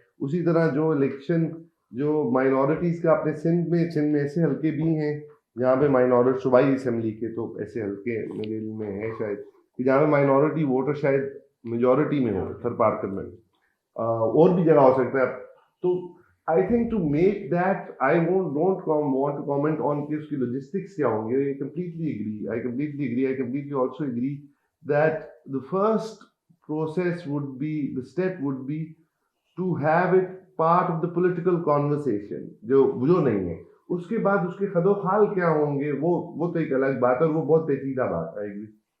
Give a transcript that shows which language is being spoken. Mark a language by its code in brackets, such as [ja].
[ur] اسی طرح جو الیکشن جو مائنورٹیز کا اپنے سندھ میں ایسے حلقے بھی ہیں جہاں پہ مائنورٹی صوبائی اسمبلی کے تو ایسے حلقے میرے علم میں ہیں شاید کہ جہاں پہ مائنورٹی ووٹر شاید میجورٹی میں ہو, تھر پارکر میں, اور بھی جگہ ہو سکتا ہے, تو [en] I think to make that, I don't want to comment on [ur] کہ اس کی logistics کیا ہوں گے. [en] I completely agree. I completely also agree that the first process would be, the step would be to have it part of the political conversation, [ur] جو نہیں ہے. اس کے بعد اس کے خد و خال کیا ہوں گے وہ تو ایک الگ بات ہے, اور وہ بہت پیچیدہ بات ہے. [en] I agree.